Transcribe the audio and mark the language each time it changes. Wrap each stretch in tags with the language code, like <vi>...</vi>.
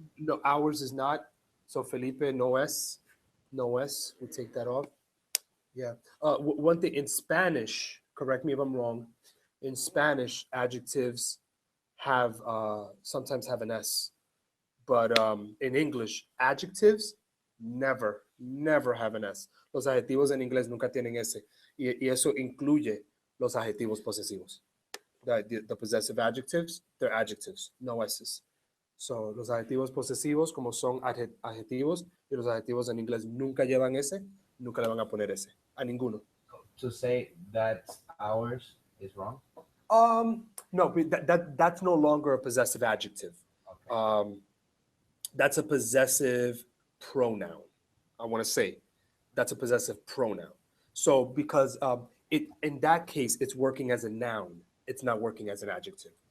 <en>no, ours is not. So Felipe, no S. No S. We'll take that off. Yeah. One thing in Spanish, correct me if I'm wrong. In Spanish, adjectives have sometimes have an S, but in English, adjectives never have an S.</en> <es>Los adjetivos en inglés nunca tienen S, y eso incluye los adjetivos posesivos.</es> <en>The possessive adjectives, they're adjectives, no S's.</en> <es>So, los adjetivos posesivos, como son adjetivos, y los adjetivos en inglés nunca llevan S, nunca le van a poner S, a ninguno.</es> <en>To say that ours is wrong? No, that's no longer a possessive adjective. Okay. That's a possessive pronoun. I want to say that's a possessive pronoun. So because it in that case it's working as a noun, it's not working as an adjective.</en>